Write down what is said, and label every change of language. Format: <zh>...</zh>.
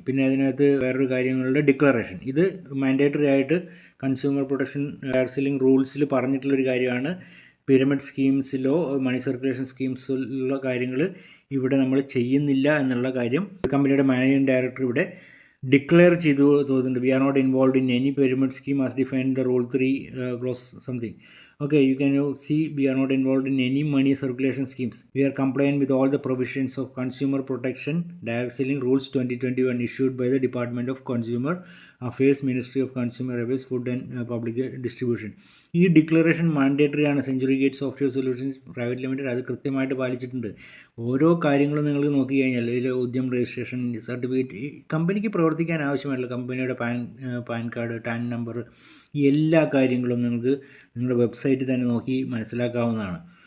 <ml>പിന്നെ അതിനകത്ത് വേറൊരു കാര്യങ്ങളുടെ ഡിക്ലറേഷൻ, ഇത് മാൻഡേറ്ററി ആയിട്ട് കൺസ്യൂമർ പ്രൊട്ടക്ഷൻ സെല്ലിംഗ് റൂൾസിൽ പറഞ്ഞിട്ടുള്ളൊരു കാര്യമാണ്. പിരമിഡ് സ്കീംസിലോ മണി സർക്കുലേഷൻ സ്കീംസിലുള്ള കാര്യങ്ങൾ ഇവിടെ നമ്മൾ ചെയ്യുന്നില്ല എന്നുള്ള കാര്യം കമ്പനിയുടെ മാനേജിംഗ് ഡയറക്ടർ ഇവിടെ ഡിക്ലെയർ ചെയ്തു തോന്നുന്നുണ്ട്.</ml> <en>We are not involve in any pyramid scheme as defined the rule 3 clause something. Okay, you can see we are not involved in any money circulation schemes. We are compliant with all the provisions of Consumer Protection Direct Selling Rules 2021 issued by the Department of Consumer Affairs, Ministry of Consumer Affairs, Food and Public Distribution.</en> <ml>ഈ declaration mandatory ആണ്. Century gate software solutions private limited അത് കൃത്യമായിട്ട് പാലിച്ചിട്ടുണ്ട്. ഓരോ കാര്യങ്ങളും നിങ്ങൾക്ക് നോക്കി കഴിഞ്ഞാൽ ഇതിൽ ഉദ്യം രജിസ്ട്രേഷൻ സർട്ടിഫിക്കറ്റ്, ഈ കമ്പനിക്ക് പ്രവർത്തിക്കാൻ ആവശ്യമായിട്ടുള്ള കമ്പനിയുടെ പാൻ കാർഡ്, ടാൻ നമ്പർ, ഈ എല്ലാ കാര്യങ്ങളും നിങ്ങൾക്ക് നിങ്ങളുടെ വെബ്സൈറ്റിൽ തന്നെ നോക്കി മനസ്സിലാക്കാവുന്നതാണ്.</ml>